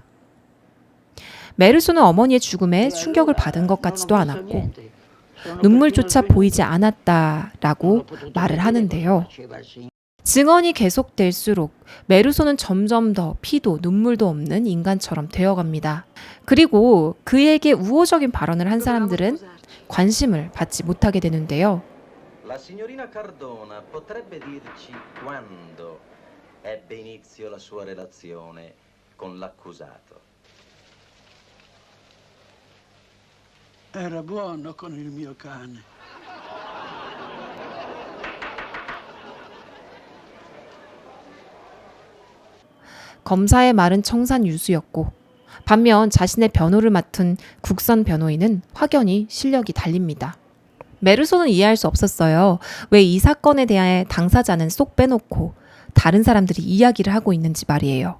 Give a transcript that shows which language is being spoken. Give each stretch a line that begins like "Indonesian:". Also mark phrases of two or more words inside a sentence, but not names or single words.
Korean: 메르소는 어머니의 죽음에 충격을 받은 것 같지도 않았고 눈물조차 보이지 않았다라고 말을 하는데요. 증언이 계속될수록 메르소는 점점 더 피도 눈물도 없는 인간처럼 되어갑니다. 그리고 그에게 우호적인 발언을 한 사람들은 관심을 받지 못하게 되는데요.
Italian: La signorina Cardona potrebbe dirci quando ebbe inizio la sua relazione con l'accusato? Era buono con il mio cane.
Korean: 검사의 말은 청산유수였고 반면 자신의 변호를 맡은 국선 변호인은 확연히 실력이 달립니다. 메르소는 이해할 수 없었어요. 왜 이 사건에 대해 당사자는 쏙 빼놓고 다른 사람들이 이야기를 하고 있는지 말이에요.